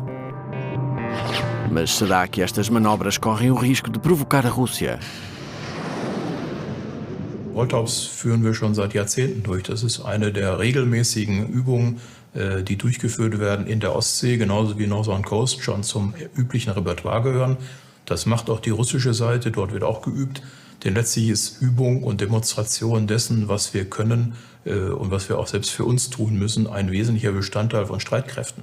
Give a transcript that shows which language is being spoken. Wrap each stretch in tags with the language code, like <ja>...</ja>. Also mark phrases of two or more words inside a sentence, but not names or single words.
<pt>Mas será que estas manobras correm o risco de provocar a Rússia?</pt> <de>Baltops führen wir schon seit Jahrzehnten durch. Das ist eine der regelmäßigen Übungen, die durchgeführt werden in der Ostsee, genauso wie Northern Coast schon zum üblichen Repertoire gehören. Das macht auch die russische Seite, dort wird auch geübt. Denn letztlich ist Übung und Demonstration dessen, was wir können und was wir auch selbst für uns tun müssen, ein wesentlicher Bestandteil von Streitkräften.</de>